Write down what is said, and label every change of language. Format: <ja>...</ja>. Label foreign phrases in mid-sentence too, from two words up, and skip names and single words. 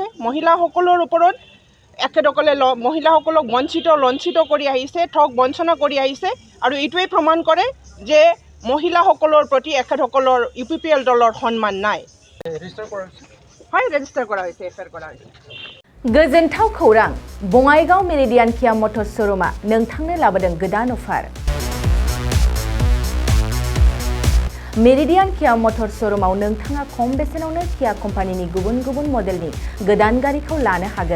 <as>মহিলাসকলৰ ওপৰত এখেতসকলে মহিলাসকলক লঞ্চিত কৰি আহিছে, ঠগ বঞ্চনা কৰি আহিছে, আৰু এইটোৱেই প্ৰমাণ কৰে যে মহিলাসকলৰ প্ৰতি এখেতসকলৰ UPPL দলৰ সন্মান নাই। হয়, ৰেজিষ্টাৰ কৰা হৈছে, FIR কৰা হৈছে।</as> <brx>गोजोनथाव खौरां, बङाइगाव मेरिडियान किया मटर्स श'रुमआ नोंथांनो लाबोदों गोदान अफार। मेरिडियान किया मटर्स श'रुमआव नोंथाङा खम बेसेनावनो किया कम्पानिनि गुबुन गुबुन मडेलनि गोदान गारिखौ लानो हागोन।</brx>